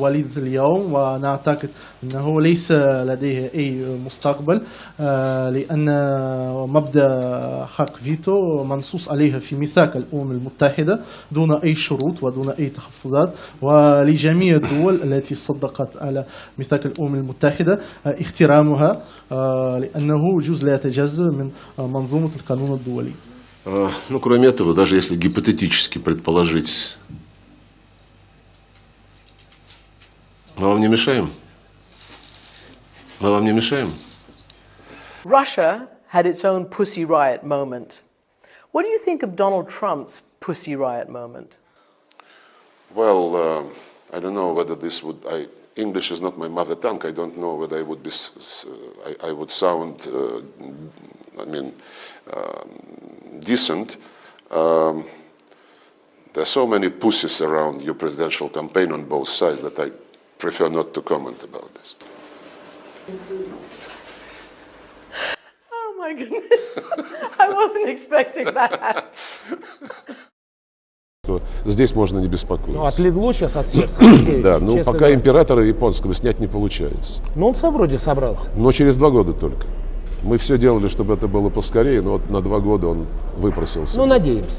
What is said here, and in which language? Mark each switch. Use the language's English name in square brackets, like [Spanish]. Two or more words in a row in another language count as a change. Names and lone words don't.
[Arabic] وليدة اليوم، ونعتقد أنه ليس لديه أي مستقبل، لأن مبدأ حق فيتو منصوص عليها في ميثاق الأمم المتحدة دون أي شروط ودون أي تخفضات، ولجميع الدول التي صدقت على ميثاق الأمم المتحدة احترامها، لأنه جزء لا يتجزأ من منظومة القانون الدولي. [Russian] Ну, кроме этого, даже если гипотетически предположить, мы вам не мешаем? Мы вам не мешаем? [English] Russia had its own Pussy Riot moment. What do you think of Donald Trump's Pussy Riot moment? Well, I don't know whether this would. English is not my mother tongue. I don't know whether I would be. I would sound. Decent. There are so many pussies around your presidential campaign on both sides that I prefer not to comment about this. Oh my goodness, I wasn't expecting that. [Russian] Здесь можно не беспокоиться. Ну, отлегло сейчас от сердца. Да, ну пока императора японского снять не получается. Ну, он сам вроде собрался. Но через 2 года только. Мы все делали, чтобы это было поскорее, но вот на 2 года он выпросился. Ну, надеемся.